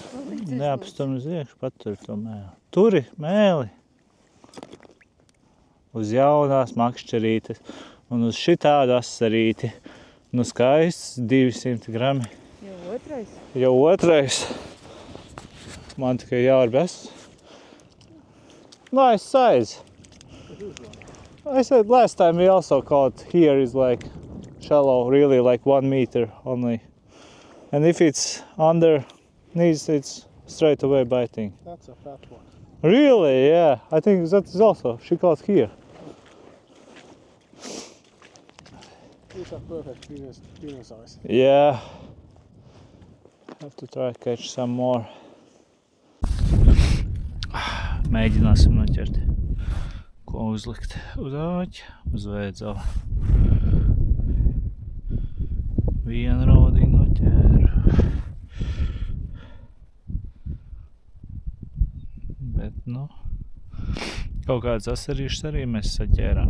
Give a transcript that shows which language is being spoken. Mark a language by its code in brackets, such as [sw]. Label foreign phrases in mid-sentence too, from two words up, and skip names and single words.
[lv] Neapstum uz iekšu, patur to mēli. Turi mēli. Uz jaunās makšķerītes un uz šitādu asarīti. Nu skaists 200 grami. Jau otrais? Jau otrais. Man tikai jāvar best. [en] Nice size. I said last time we also caught here is like shallow, really like 1 meter only. And if it's under knees, it's straight away biting. That's a fat one. Really? Yeah, I think that is also, she caught here. These are perfect dinner size. Yeah. Have to try to catch some more. [lv] Mēģināsim noķert, ko uzlikt uz āķa, uz vēdzala. Vienu raudiņu noķēru. Bet, nu, kaut kāds asarīšs arī mēs saķērām.